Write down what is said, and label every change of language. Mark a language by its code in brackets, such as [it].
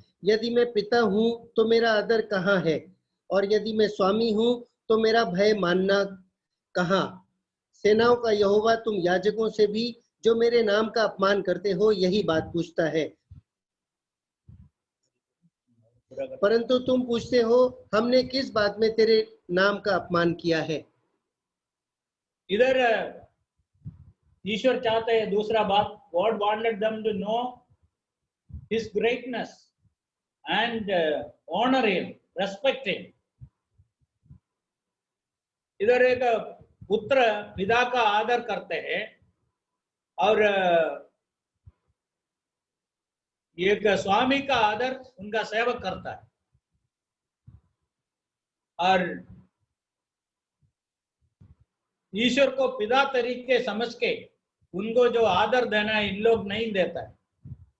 [hi] यदि मैं पिता हूँ तो मेरा आदर कहाँ है, और यदि मैं स्वामी हूँ तो मेरा भय मानना कहाँ? सेनाओं का यहोवा तुम याजकों से भी जो मेरे नाम का अपमान करते हो यही बात पूछता है। परंतु तुम पूछते हो हमने किस बात में तेरे नाम का अपमान किया है? इधर ईश्वर चाहते हैं दूसरा बात, [en] God wanted them to know His greatness and honor Him, respect Him. [hi] इधर एक पुत्र पिता का आदर करते हैं और एक स्वामी का आदर उनका सेवक करता है। और ईश्वर को पिता तरीके समझ के उनको जो आदर देना है इन लोग नहीं देता है।